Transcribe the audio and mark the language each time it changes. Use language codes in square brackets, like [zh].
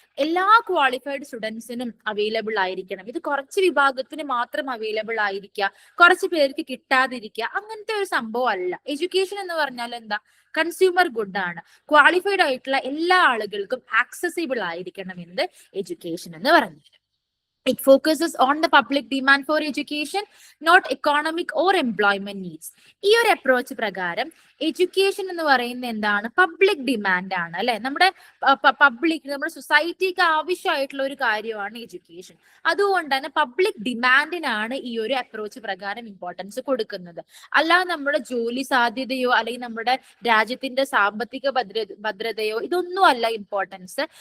[ml] എല്ലാ qualified സ്റ്റുഡൻസിനും available ആയിരിക്കണം. ഇത് കുറച്ച് വിഭാഗത്തിന് മാത്രം അവൈലബിൾ ആയിരിക്കുക, കുറച്ച് പേർക്ക് കിട്ടാതിരിക്കുക, അങ്ങനത്തെ ഒരു സംഭവം അല്ല. എഡ്യൂക്കേഷൻ എന്ന് പറഞ്ഞാൽ എന്താ? കൺസ്യൂമർ ഗുഡ് ആണ്. ക്വാളിഫൈഡ് ആയിട്ടുള്ള എല്ലാ ആളുകൾക്കും ആക്സസിബിൾ ആയിരിക്കണം എന്ത് എഡ്യൂക്കേഷൻ എന്ന് പറഞ്ഞാൽ. [en] It focuses on the public demand for education, not economic or employment needs. [ml] ഈ ഒരു അപ്രോച്ച് പ്രകാരം എഡ്യൂക്കേഷൻ എന്ന് പറയുന്നത് എന്താണ്? പബ്ലിക് ഡിമാൻഡ് ആണ് അല്ലെ. നമ്മുടെ നമ്മുടെ സൊസൈറ്റിക്ക് ആവശ്യമായിട്ടുള്ള ഒരു കാര്യമാണ് എഡ്യൂക്കേഷൻ. അതുകൊണ്ട് തന്നെ പബ്ലിക് ഡിമാൻഡിനാണ് ഈ ഒരു അപ്രോച്ച് പ്രകാരം ഇമ്പോർട്ടൻസ് കൊടുക്കുന്നത്. അല്ലാതെ നമ്മുടെ ജോലി സാധ്യതയോ അല്ലെങ്കിൽ നമ്മുടെ രാജ്യത്തിന്റെ സാമ്പത്തിക ഭദ്രതയോ ഇതൊന്നും അല്ല ഇമ്പോർട്ടൻസ്.